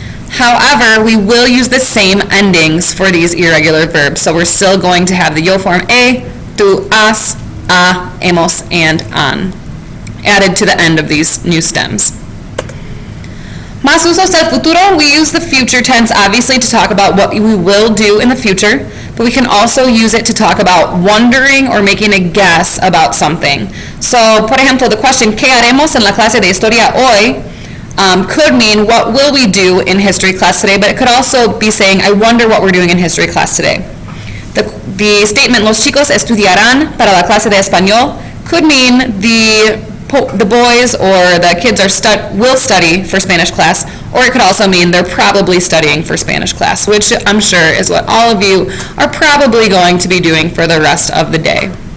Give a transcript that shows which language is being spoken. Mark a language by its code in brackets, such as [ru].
[en] However, we will use the same endings for these irregular verbs, so we're still going to have the yo form a, tú, as, a, hemos, and an added to the end of these new stems. [es] Más usos del futuro, [en] we use the future tense obviously to talk about what we will do in the future, but we can also use it to talk about wondering or making a guess about something. [es] So, por ejemplo, [en] the question, [es] ¿qué haremos en la clase de historia hoy? [en] Could mean, what will we do in history class today, but it could also be saying, I wonder what we're doing in history class today. The statement, [es] los chicos estudiarán para la clase de español, [en] could mean the boys or the kids will study for Spanish class, or it could also mean they're probably studying for Spanish class, which I'm sure is what all of you are probably going to be doing for the rest of the day.